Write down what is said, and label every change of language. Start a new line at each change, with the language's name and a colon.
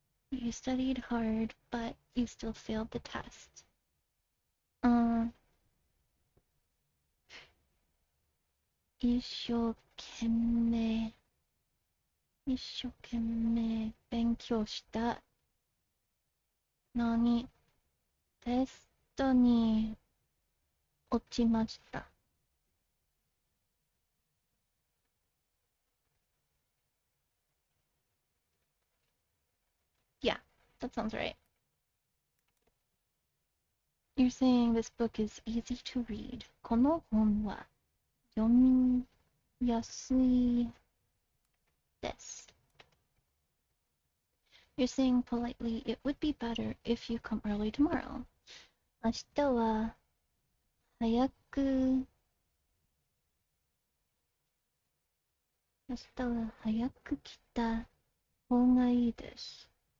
English: You studied hard, but you still failed the test.
Japanese: 一生懸命勉強したのにテストに落ちました。
English: Yeah, that sounds right. You're saying this book is easy to read.
Japanese: この本は読みやすいです。
English: You're saying politely, it would be better if you come early tomorrow.
Japanese: 明日は早く来た方がいいです。